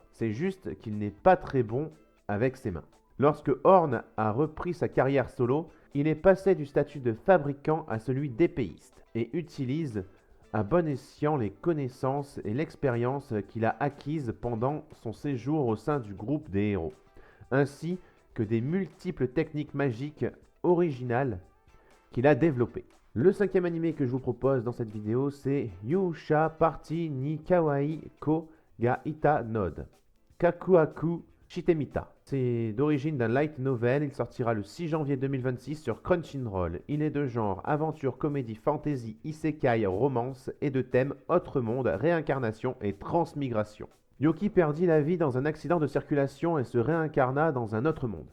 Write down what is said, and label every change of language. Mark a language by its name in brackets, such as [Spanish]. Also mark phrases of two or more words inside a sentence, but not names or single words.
[French] C'est juste qu'il n'est pas très bon avec ses mains. Lorsque Horn a repris sa carrière solo, il est passé du statut de fabricant à celui d'épéiste et utilise à bon escient les connaissances et l'expérience qu'il a acquises pendant son séjour au sein du groupe des héros, ainsi que des multiples techniques magiques originales qu'il a développées. Le cinquième animé que je vous propose dans cette vidéo, c'est Yusha Party ni Kawaii ko ga ita Node Kakuaku Shitemita. C'est d'origine d'un light novel, il sortira le 6 janvier 2026 sur Crunchyroll. Il est de genre aventure, comédie, fantasy, isekai, romance et de thème autre monde, réincarnation et transmigration. Yoki perdit la vie dans un accident de circulation et se réincarna dans un autre monde.